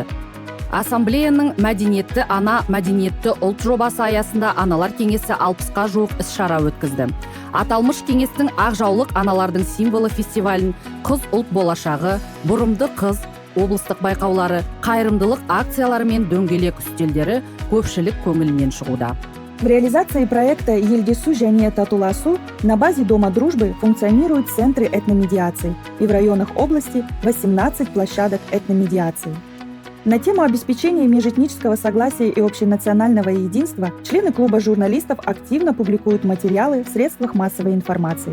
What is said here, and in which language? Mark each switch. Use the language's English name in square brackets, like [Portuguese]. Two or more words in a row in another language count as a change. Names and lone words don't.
[Kazakh] Ассамблеяның мәдениетті ана, мәдениетті ұлт жобасы аясында аналар кеңесі 60-қа жуық іс-шара өткізді. Аталмыш кеңестің ақжаулық аналардың символы фестивалін «Қыз ұлт болашағы», «Бұрымды қыз» облыстық байқаулары, қайырымдылық акциялары мен дөңгелек үстелдері көпшілік көңілінен шығуда. [Russian] В реализации проекта «Елдесу және Татуласу» на базе Дома дружбы функционируют центры этномедиации и в районах области 18 площадок этномедиации. На тему обеспечения межэтнического согласия и общенационального единства члены клуба журналистов активно публикуют материалы в средствах массовой информации.